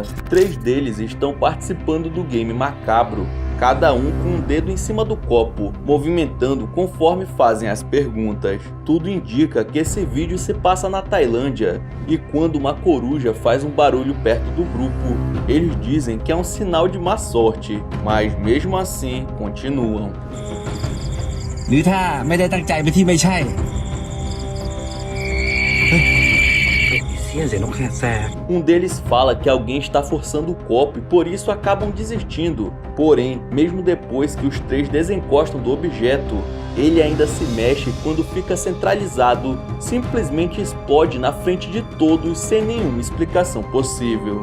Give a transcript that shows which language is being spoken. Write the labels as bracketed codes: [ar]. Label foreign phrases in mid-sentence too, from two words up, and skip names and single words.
[pt] 3 deles estão participando do game macabro, cada um com um dedo em cima do copo, movimentando conforme fazem as perguntas. Tudo indica que esse vídeo se passa na Tailândia, e quando uma coruja faz um barulho perto do grupo, eles dizem que é um sinal de má sorte, mas mesmo assim continuam. [th] หรือถ้าไม่ได้ตั้งใจไปที่ไม่ใช่ [pt] Um deles fala que alguém está forçando o copo e por isso acabam desistindo. Porém, mesmo depois que os três desencostam do objeto, ele ainda se mexe e quando fica centralizado, simplesmente explode na frente de todos sem nenhuma explicação possível.